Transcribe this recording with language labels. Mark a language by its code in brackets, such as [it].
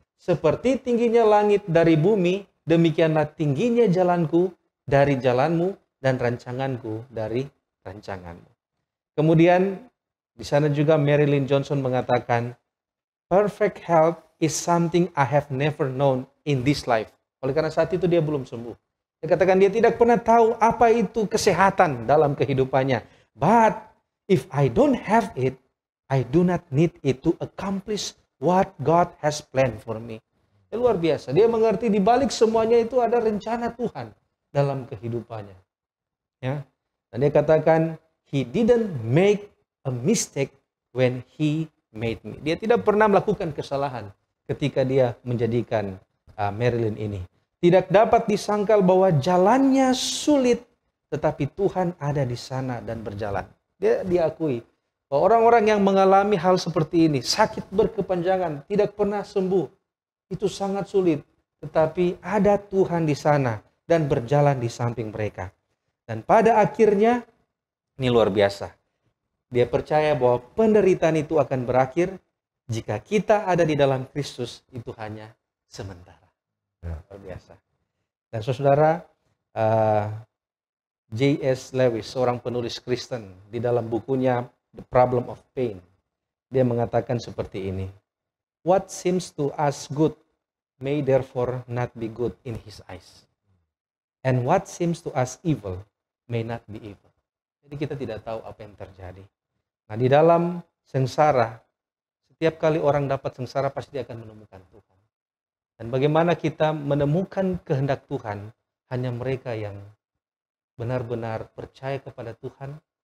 [id] Seperti tingginya langit dari bumi, demikianlah tingginya jalanku dari jalanmu, dan rancanganku dari rancanganmu. Kemudian di sana juga Marilyn Johnson mengatakan, [en] perfect health is something I have never known in this life. [id] Oleh karena saat itu dia belum sembuh. Dia katakan dia tidak pernah tahu apa itu kesehatan dalam kehidupannya. [en] But if I don't have it, I do not need it to accomplish what God has planned for me. [id] Luar biasa. Dia mengerti di balik semuanya itu ada rencana Tuhan dalam kehidupannya. Ya. Dan dia katakan, [en] he didn't make a mistake when he made me. [id] Dia tidak pernah melakukan kesalahan ketika dia menjadikan Marilyn ini. Tidak dapat disangkal bahwa jalannya sulit, tetapi Tuhan ada di sana dan berjalan. Dia diakui bahwa orang-orang yang mengalami hal seperti ini, sakit berkepanjangan, tidak pernah sembuh, itu sangat sulit. Tetapi ada Tuhan di sana dan berjalan di samping mereka. Dan pada akhirnya, ini luar biasa. Dia percaya bahwa penderitaan itu akan berakhir jika kita ada di dalam Kristus, itu hanya sementara. Luar biasa. Dan saudara, J.S. Lewis, seorang penulis Kristen, di dalam bukunya The Problem of Pain, dia mengatakan seperti ini. [en] What seems to us good may therefore not be good in his eyes. And what seems to us evil may not be evil. [id] Jadi kita tidak tahu apa yang terjadi. Nah, di dalam sengsara, setiap kali orang dapat sengsara pasti akan menemukan Tuhan. Dan bagaimana kita menemukan kehendak Tuhan, hanya mereka yang benar-benar percaya kepada Tuhan.